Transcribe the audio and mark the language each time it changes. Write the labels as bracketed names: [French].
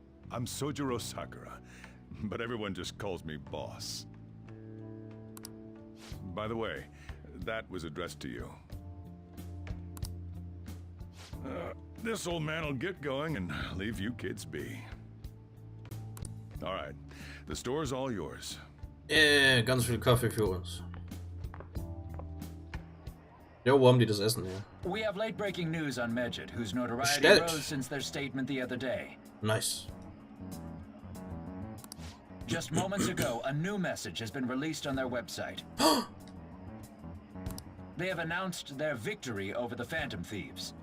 [English] I'm Sojiro Sakura, but everyone just calls me boss. By the way, that was addressed to you. This old man will get going and leave you kids be. All right, the store's all yours. [German] Ganz viel Kaffee für uns. Jo, wo haben die das Essen her? [English] We have late-breaking news on Medjed, whose notoriety [German] Bestellt. [English] rose since their statement the other day. Nice. Just moments ago, a new message has been released on their website. They have announced their victory over the Phantom Thieves.